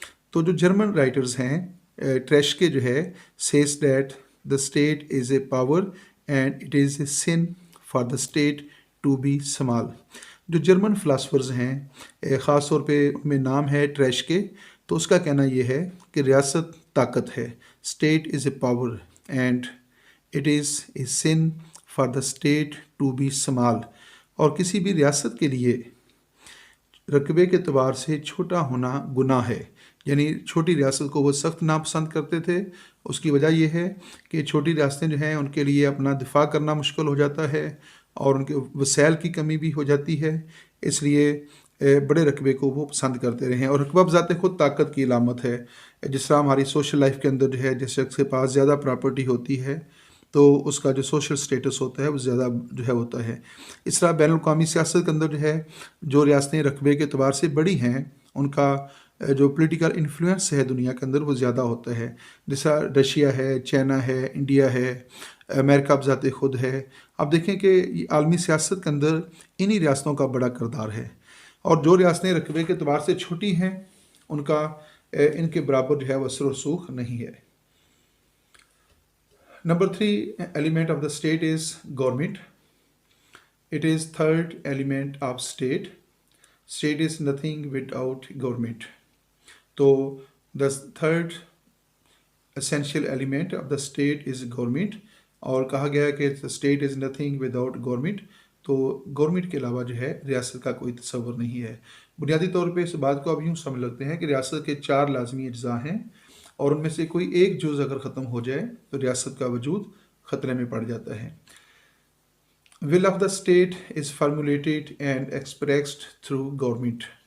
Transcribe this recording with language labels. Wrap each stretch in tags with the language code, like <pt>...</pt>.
<ur>تو جو German writers ہیں ٹریشکے جو ہے</ur> <en>says that the state is a power and it is a sin for the state to be small۔</en> <ur>جو German philosophers ہیں خاص طور پہ ان میں نام ہے ٹریشکے، تو اس کا کہنا یہ ہے کہ ریاست طاقت ہے،</ur> <en>State is a power and It is a sin for the state to be small.</en> <ur>اور کسی بھی ریاست کے لیے رقبے کے اعتبار سے چھوٹا ہونا گناہ ہے. یعنی چھوٹی ریاست کو وہ سخت ناپسند کرتے تھے. اس کی وجہ یہ ہے کہ چھوٹی ریاستیں جو ہیں ان کے لیے اپنا دفاع کرنا مشکل ہو جاتا ہے اور ان کے وسائل کی کمی بھی ہو جاتی ہے. اس لیے بڑے رقبے کو وہ پسند کرتے رہے ہیں. اور رقبہ بذات خود طاقت کی علامت ہے. جس طرح ہماری سوشل لائف کے اندر جو ہے جس شخص کے پاس زیادہ پراپرٹی ہوتی ہے تو اس کا جو سوشل سٹیٹس ہوتا ہے وہ زیادہ جو ہے ہوتا ہے. اس طرح بین الاقوامی سیاست کے اندر جو ہے جو ریاستیں رقبے کے اعتبار سے بڑی ہیں ان کا جو پولیٹیکل انفلوئنس ہے دنیا کے اندر وہ زیادہ ہوتا ہے. جیسا رشیا ہے، چائنا ہے، انڈیا ہے، امریکہ بذات خود ہے. آپ دیکھیں کہ یہ عالمی سیاست کے اندر انہی ریاستوں کا بڑا کردار ہے. اور جو ریاستیں رقبے کے اعتبار سے چھوٹی ہیں ان کا ان کے برابر جو ہے وہ اثر و رسوخ نہیں ہے.</ur> <en>Number 3 element of the state is government. It is third element of state. State is nothing without government. So the third essential element of the state is government.</en> <ur>اور کہا گیا کہ</ur> <en>state is nothing without government.</en> <ur>تو government کے علاوہ جو ہے ریاست کا کوئی تصور نہیں ہے. بنیادی طور پہ اس بات کو اب یوں سمجھ لگتے ہیں کہ ریاست کے 4 لازمی اجزاء ہیں اور ان میں سے کوئی ایک جز اگر ختم ہو جائے تو ریاست کا وجود خطرے میں پڑ جاتا ہے.</ur> <en>Will of the state is formulated and expressed through government.</en>